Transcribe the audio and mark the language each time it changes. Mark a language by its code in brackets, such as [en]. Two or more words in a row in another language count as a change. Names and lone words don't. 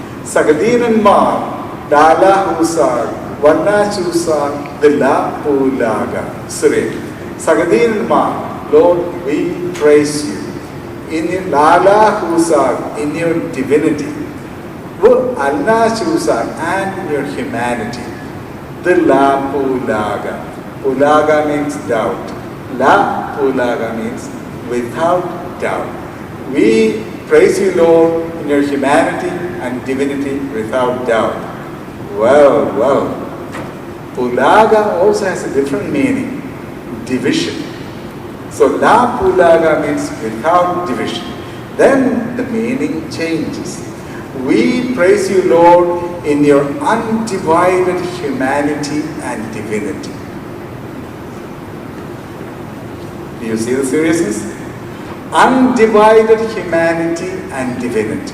[syc] Sagdinan lā-lā-hū-sākh, Syriac. Sagdinan, [en] Lord, we praise you. In your lā-lā-hū-sākh, in your divinity, and in your humanity. Palackal means doubt. Palackal means without doubt. We praise you, Lord, in your humanity and divinity without doubt. Well. Palackal also has a different meaning. Division. So lā-lā-hū-sākh means without division. Then the meaning changes. We praise you, Lord, in your undivided humanity and divinity. Do you see the seriousness? Undivided humanity and divinity.